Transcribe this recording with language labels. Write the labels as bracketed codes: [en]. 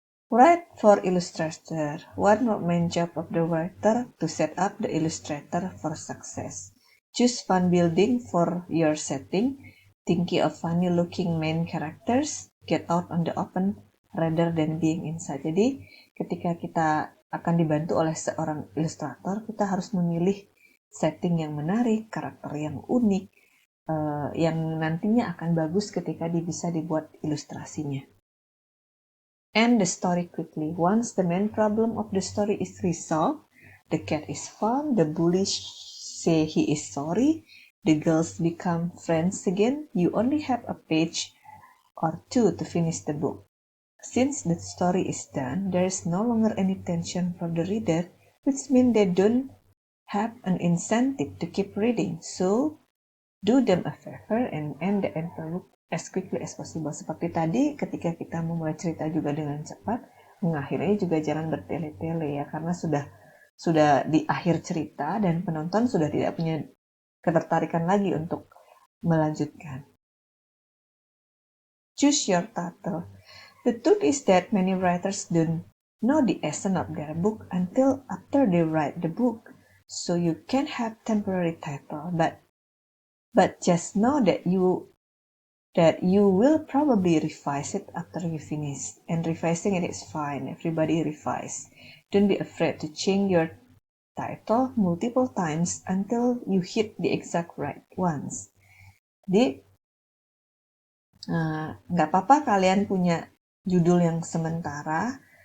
[en] Write for illustrator. One main job of the writer to set up the illustrator for success. Choose fun building for your setting. Thinking of funny looking main characters. Get out on the open rather than being inside. [id] Jadi ketika kita akan dibantu oleh seorang ilustrator, kita harus memilih setting yang menarik, karakter yang unik, yang nantinya akan bagus ketika bisa dibuat ilustrasinya. [en] End the story quickly. Once the main problem of the story is resolved, the cat is found, the bully say he is sorry, the girls become friends again, you only have a page or two to finish the book. Since the story is done, there is no longer any tension for the reader, which means they don't have an incentive to keep reading. So, do them a favor and end the entire book as quickly as possible. [id] Seperti tadi, ketika kita memulai cerita juga dengan cepat, mengakhirinya juga jangan bertele-tele ya, karena sudah di akhir cerita dan penonton sudah tidak punya ketertarikan lagi untuk melanjutkan. [en] Choose your title. The truth is that many writers don't know the essence of their book until after they write the book. So you can have temporary title, but just know that you will probably revise it after you finish. And revising it is fine. Everybody revise. Don't be afraid to change your title multiple times until you hit the exact right ones. [id] Jadi, nggak apa-apa kalian punya judul yang sementara.